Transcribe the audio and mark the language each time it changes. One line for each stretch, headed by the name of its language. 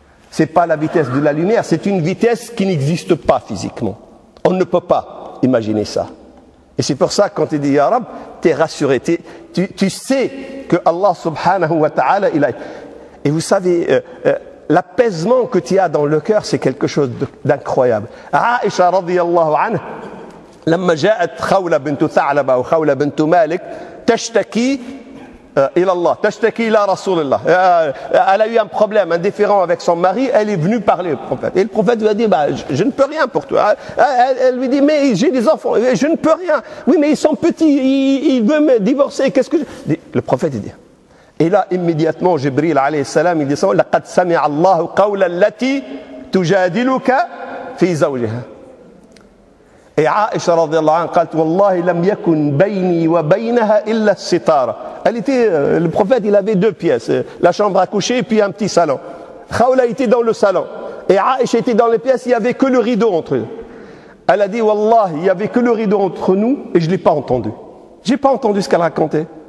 French: C'est pas la vitesse de la lumière, c'est une vitesse qui n'existe pas physiquement. On ne peut pas imaginer ça. Et c'est pour ça que quand tu dis Ya Rab, tu es rassuré, tu sais que Allah subhanahu wa ta'ala, il a... Et vous savez... l'apaisement que tu as dans le cœur, c'est quelque chose d'incroyable.
Arabic: Aïcha radiyallahu anha, لما جاءت خولة بنت ثعلبة أو خولة بنت مالك تشتكي إلى الله, تشتكي إلى رسول الله.
French: Elle a eu un problème, un différend avec son mari, elle est venue parler au prophète. Et le prophète lui a dit, je ne peux rien pour toi. Elle lui dit, mais j'ai des enfants, je ne peux rien. Oui, mais ils sont petits, il veut me divorcer, qu'est-ce que je... Le prophète dit, et là, immédiatement, Jibril alayhi salam, il descend,
Arabic: لَقَدْ سَمِعَ اللَّهُ قَوْلَ الَّتِي تُجَادِلُكَ فِي زَوْجِهَا. Et Aïcha radiyallahu anha, قالت والله لم يكن بيني وبينها إلا الستارة.
French: Elle était, le prophète, il avait deux pièces, la chambre à coucher et puis un petit salon. Khawla était dans le salon. Et Aïcha était dans les pièces, il n'y avait que le rideau entre eux. Elle a dit, Wallah, il n'y avait que le rideau entre nous et je ne l'ai pas entendu. Je n'ai pas entendu ce qu'elle racontait.